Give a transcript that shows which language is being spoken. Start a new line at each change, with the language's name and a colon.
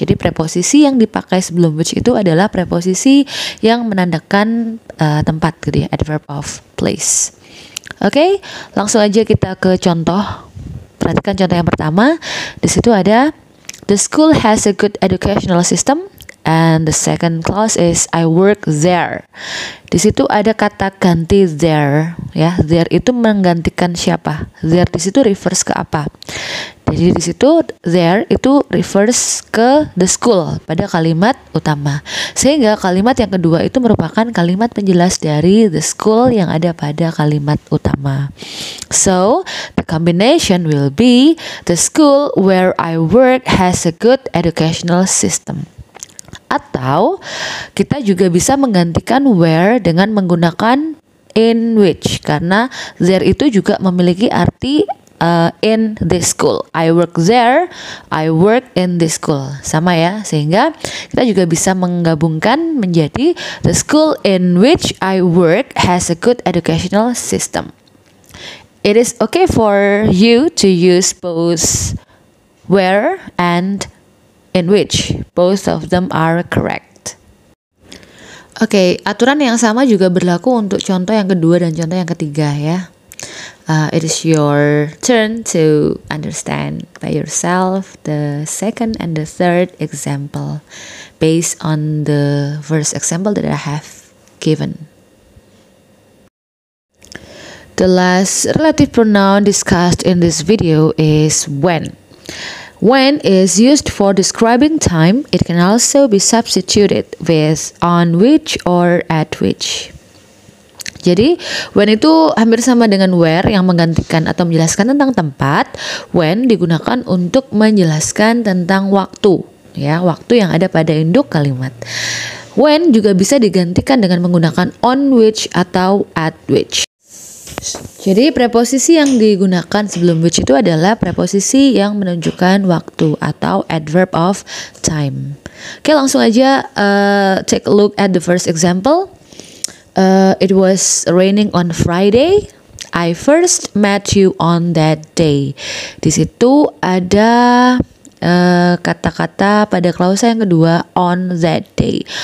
Indonesian: Jadi preposisi yang dipakai sebelum which itu adalah preposisi yang menandakan tempat gitu ya, adverb of place. Oke, langsung aja kita ke contoh. Perhatikan contoh yang pertama. Di situ ada
English: the school has a good educational system, and the second clause is I work there.
Indonesian: Di situ ada kata ganti there, ya. There itu menggantikan siapa? There di situ refers ke apa? Jadi di situ there itu refers ke the school pada kalimat utama. Sehingga kalimat yang kedua itu merupakan kalimat penjelas dari the school yang ada pada kalimat utama.
English: So, the combination will be the school where I work has a good educational system.
Indonesian: Atau kita juga bisa menggantikan where dengan menggunakan in which, karena there itu juga memiliki arti
English: in this school. I work there, I work in this school.
Indonesian: Sama ya, sehingga kita juga bisa menggabungkan menjadi
English: the school in which I work has a good educational system. It is okay for you to use both where and in which. Both of them are correct.
Indonesian: Oke, aturan yang sama juga berlaku untuk contoh yang kedua dan contoh yang ketiga ya.
English: It is your turn to understand by yourself the second and the third example based on the first example that I have given. The last relative pronoun discussed in this video is when. When is used for describing time. It can also be substituted with on which or at which.
Indonesian: Jadi when itu hampir sama dengan where yang menggantikan atau menjelaskan tentang tempat. When digunakan untuk menjelaskan tentang waktu, ya, waktu yang ada pada induk kalimat. When juga bisa digantikan dengan menggunakan on which atau at which. Jadi preposisi yang digunakan sebelum which itu adalah preposisi yang menunjukkan waktu atau adverb of time. Oke, langsung aja
English: take a look at the first example. It was raining on Friday. I first met you on that day.
Indonesian: Di situ ada kata-kata pada klausa yang kedua on that day.